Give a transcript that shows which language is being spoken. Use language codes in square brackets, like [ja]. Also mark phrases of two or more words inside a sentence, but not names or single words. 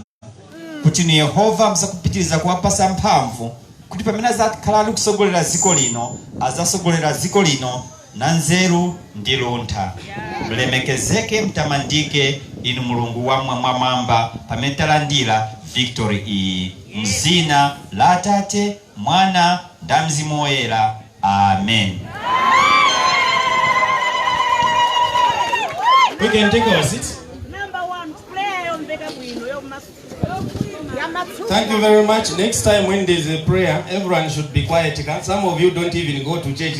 [ny] Kuti ni Yehova msakupitiriza kuwapasa mphamvu kuti pamene azakhala ali kusogolera dziko lino azasogolera dziko lino na nzeru ndi luntha. Mlemekezeke mtamandike inu mulungu wa mwamwamba pamene talandira victory iyi mzina la Atate, Mwana ndi Mzimu Woyera. Amen. [en] We can take our seats. Thank you very much. Next time when there's a prayer, everyone should be quiet. Some of you don't even go to church.